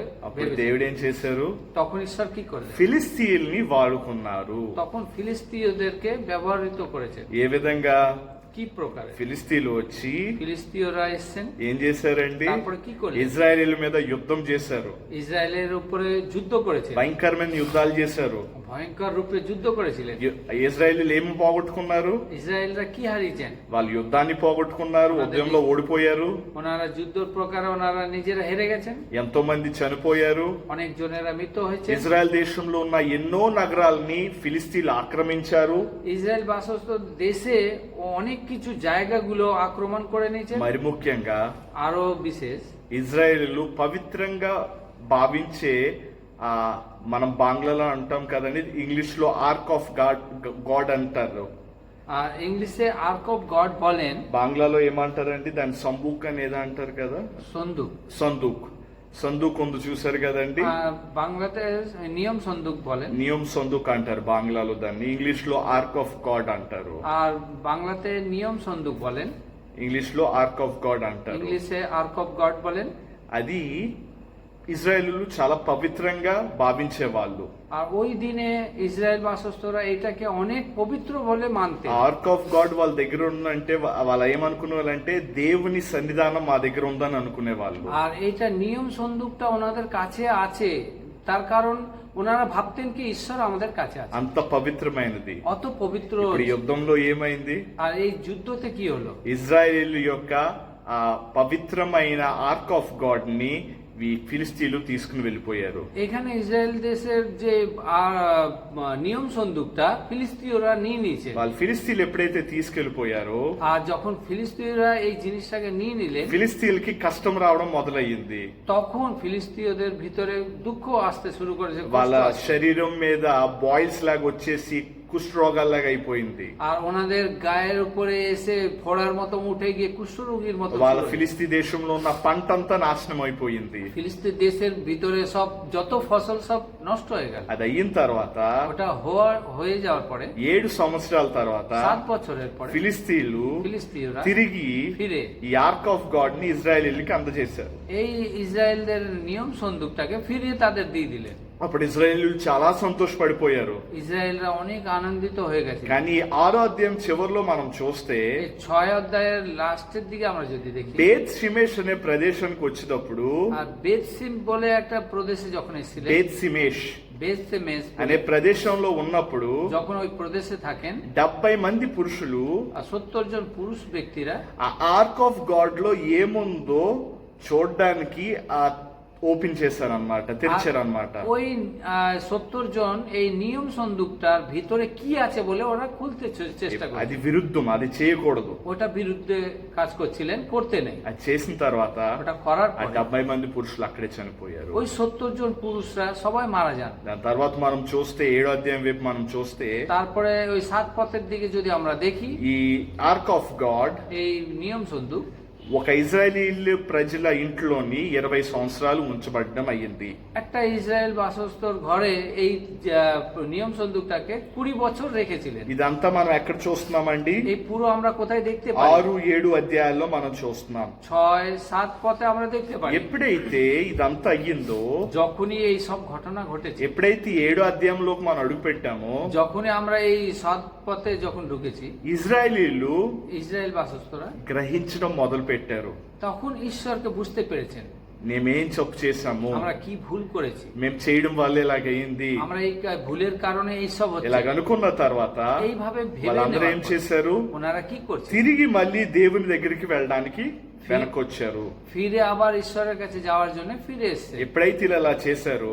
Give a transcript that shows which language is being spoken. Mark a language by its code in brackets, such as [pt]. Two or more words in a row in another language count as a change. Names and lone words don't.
[te] అప్పుడు [bn] ভেবেছেন। [te] దేవుడు ఏం చేశారు, [bn] তখন ঈশ্বর কি করলেন? [te] ఫిలిస్తీయుల్ని వాడుకున్నారు. [bn] তখন ফিলিস্তিয়দেরকে ব্যবহৃত করেছেন। [te] ఏ విధంగా? [bn] কি প্রকারে? [te] ఫిలిస్తీయులు వచ్చి [bn] ফিলিস্তিয়রা এসেছেন, [te] ఏం చేశారండి, [bn] তারপরে কি করলেন? [te] ఇజ్రాయేలీల మీద యుద్ధం చేశారు, [bn] ইসরায়েলের উপরে যুদ্ধ করেছেন, [te] భయంకరమైన యుద్ధాలు చేశారు. [bn] ভয়ঙ্কর রূপে যুদ্ধ করেছিলেন। [te] ఇజ్రాయేలీలు ఏమి పోగొట్టుకున్నారు, [bn] ইসরায়েলরা কি হারিয়েছেন? [te] వాళ్ళు యుద్ధాన్ని పోగొట్టుకున్నారు, యుద్ధంలో ఓడిపోయారు, [bn] ওনারা যুদ্ধ প্রকারে ওনারা নিজেরা হেরে গেছেন, [te] ఎంతో మంది చనిపోయారు. [bn] অনেক জনেরা মৃত্যু হয়েছে। [te] ఇజ్రాయెల్ దేశంలో ఉన్న ఎన్నో నగరాల్ని ఫిలిస్తీన్లు ఆక్రమించారు. [bn] ইসরায়েল বাসস্থ দেশে অনেক কিছু জায়গাগুলো আক্রমণ করে নিয়েছে। [te] మరి ముఖ్యంగా [bn] আরো বিশেষ [te] ఇజ్రాయేలీలు పవిత్రంగా భావించే మనం బాంగ్లాలో అంటాం కదండి, ఇంగ్లీష్ లో [en] Ark of God [te] అంటారు, [bn] আর ইংলিশে [en] Ark of God [bn] বলেন, [te] బాంగ్లాలో ఏమంటారండి దాని సంబూక్ అనేది అంటారు కదా, [bn] সন্দুক। [te] సందూక్ ఉంది చూసారు కదండి, [bn] বাংলাতে নিয়ম সন্দুক বলেন, নিয়ম সন্দুক [te] అంటారు బాంగ్లాలో దాన్ని, ఇంగ్లీష్ లో [en] Ark of God [te] అంటారు, [bn] আর বাংলাতে নিয়ম সন্দুক বলেন, [te] ఇంగ్లీష్ లో [en] Ark of God [te] అంటారు. [bn] ইংলিশে [en] Ark of God [bn] বলেন। [te] అది ఇజ్రాయేలీలు చాలా పవిత్రంగా భావించే వాళ్ళు. [bn] আর ওই দিনে ইসরায়েল বাসস্থরা এটাকে অনেক পবিত্র বলে মানতেন। [en] Ark of God [te] వాళ్ళ దగ్గర ఉందంటే వాళ్ళు ఏమనుకునే వాళ్ళంటే దేవుని సన్నిధానం మా దగ్గర ఉందని అనుకునే వాళ్ళు. [bn] আর এটা নিয়ম সন্দুকটা ওনাদের কাছে আছে, তার কারণ ওনারা ভাবতেন কি ঈশ্বর আমাদের কাছে আছে, [te] అంత పవిత్రమైనది. [bn] অত পবিত্র। [te] ఇప్పుడు యుద్ధంలో ఏమైంది, [bn] আর এই যুদ্ধতে কি হলো? [te] ఇజ్రాయేలీల యొక్క ఆ పవిత్రమైన [en] Ark of God [te] ని ఫిలిస్తీన్లు తీసుకుని వెళ్ళిపోయారు. [bn] এখানে ইসরায়েল দেশের যে নিয়ম সন্দুকটা ফিলিস্তিয়রা নিয়ে নিয়েছে। [te] వాళ్ళు ఫిలిస్తీన్లు ఎప్పుడైతే తీసుకెళ్లిపోయారో, [bn] আর যখন ফিলিস্তিয়রা এই জিনিসটাকে নিয়ে নিলেন, [te] ఫిలిస్తీన్లకి కష్టం రావడం మొదలయ్యింది. [bn] তখন ফিলিস্তিয়দের ভিতরে দুঃখ আসতে শুরু করেছে, [te] వాళ్ళ శరీరం మీద బాయిల్స్ లాగా వచ్చేసి కుష్ఠరోగాల్లాగా అయిపోయింది. [bn] আর ওনাদের গায়ের উপরে এসে ফোড়ার মতো উঠে গিয়ে কুষ্ঠরোগীর মতো। [te] వాళ్ళ ఫిలిస్తీ దేశంలో ఉన్న పంటంతా నాశనం అయిపోయింది. [bn] ফিলিস্তিন দেশের ভিতরে সব যত ফসল সব নষ্ট হয়ে গেল। [te] అది అయిన తర్వాత [bn] ওটা হয়ে যাওয়ার পরে [te] 7 సంవత్సరాల తర్వాత [bn] 7 বছরের পরে [te] ఫిలిస్తీన్లు తిరిగి [bn] ফিরে [te] ఈ [en] Ark of God [te] ని ఇజ్రాయేలీలకి అందజేశారు. [bn] এই ইসরায়েলদের নিয়ম সন্দুকটাকে ফিরিয়ে তাদের দিয়ে দিলেন। [te] అప్పుడు ఇజ్రాయేలీలు చాలా సంతోషపడిపోయారు. [bn] ইসরায়েলরা অনেক আনন্দিত হয়ে গেছে। [te] కానీ 6వ అధ్యాయం చివరిలో మనం చూస్తే [bn] 6 অধ্যায়ের লাস্টের দিকে আমরা যদি দেখি, [te] బేత్ షిమేష్ అనే ప్రదేశానికి వచ్చేటప్పుడు, [bn] আর বেতসিম বলে একটা প্রদেশে যখন এসেছিলেন, [te] బేత్ సిమేష్ [bn] বেতসেমেস [te] అనే ప్రదేశంలో ఉన్నప్పుడు [bn] যখন ওই প্রদেশে থাকেন [te] 70 మంది పురుషులు [bn] 70 জন পুরুষ ব্যক্তিরা [te] ఆ [en] Ark of God [te] లో ఏముందో చూడడానికి ఓపెన్ చేశారన్నమాట, తెరిచారన్నమాట. [bn] ওই 70 জন এই নিয়ম সন্দুকটার ভিতরে কি আছে বলে ওরা খুলতে চেষ্টা করে। [te] అది విరుద్ధం, అది చేయకూడదు. [bn] ওটা বিরুদ্ধে কাজ করছিলেন, করতে নেই। [te] అది చేసిన తర్వాత [bn] ওটা করার [te] ఆ [bn] পরে [te] 70 మంది పురుషులు అక్కడే చనిపోయారు. [bn] ওই 70 জন পুরুষরা সবাই মারা যান। [te] దాని తర్వాత మనం చూస్తే 7వ అధ్యాయం వైపు మనం చూస్తే, [bn] তারপরে ওই 7 পথের দিকে যদি আমরা দেখি, [te] ఈ [en] Ark of God [bn] এই নিয়ম সন্দুক [te] ఒక ఇజ్రాయేలీ ప్రజల ఇంట్లోని 20 సంవత్సరాలు ఉంచబడడం అయ్యింది. [bn] একটা ইসরায়েল বাসস্তর ঘরে এই নিয়ম সন্দুকটাকে 20 বছর রেখেছিলেন। [te] ఇదంతా మనం ఎక్కడ చూస్తున్నామండి? [bn] এই পুরো আমরা কোথায় দেখতে পাই? [te] 6-7 అధ్యాయాల్లో మనం చూస్తున్నాం. [bn] 6-7 পথে আমরা দেখতে পাই। [te] ఎప్పుడైతే ఇదంతా అయ్యిందో, [bn] যখনই এই সব ঘটনা ঘটেছে, [te] ఎప్పుడైతే 7వ అధ్యాయంలోకి మనం అడుగు పెట్టామో, [bn] যখনই আমরা এই 7 পথে যখন ঢুকেছি, [te] ఇజ్రాయేలీలు [bn] ইসরায়েল বাসস্তরা [te] గ్రహించడం మొదలు పెట్టారు. [bn] তখন ঈশ্বরকে বুঝতে পেরেছেন [te] మేమేం తప్పు చేశాము, [bn] আমরা কি ভুল করেছি, [te] మేము చేయడం వల్ల ఇలాగైంది, [bn] আমরা এই ভুলের কারণে এই সব হচ্ছে। [te] ఇలాగ అనుకున్న తర్వాత [bn] এইভাবে ভেবে [te] వాళ్ళందరూ ఏం [bn] নেওয়ার পর [te] చేశారు? [bn] ওনারা কি করছে? [te] తిరిగి మళ్ళీ దేవుని దగ్గరికి వెళ్ళడానికి వెనకొచ్చారు. [bn] ফিরে আবার ঈশ্বরের কাছে যাওয়ার জন্য ফিরে এসেছে। [te] ఎప్పుడైతే ఇలా అలా చేశారో,